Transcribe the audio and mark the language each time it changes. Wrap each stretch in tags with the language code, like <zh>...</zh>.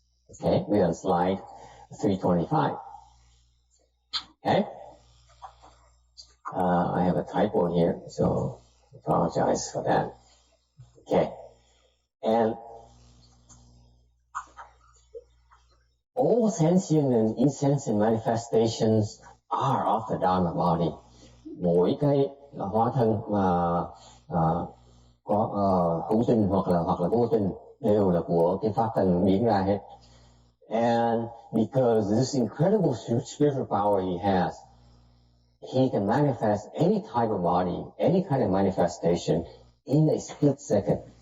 <en>Okay, we're on slide 325. Okay, I have a typo here, so I apologize for that. Okay, and all sentient and insentient manifestations are of the Dharma body.</en> <vi>Mỗi cái hóa thân mà có hữu tình hoặc là vô tình đều là của cái pháp thân biến ra hết.</vi> <en>And because this incredible spiritual power he has, he can manifest any type of body, any kind of manifestation in a split second.</en>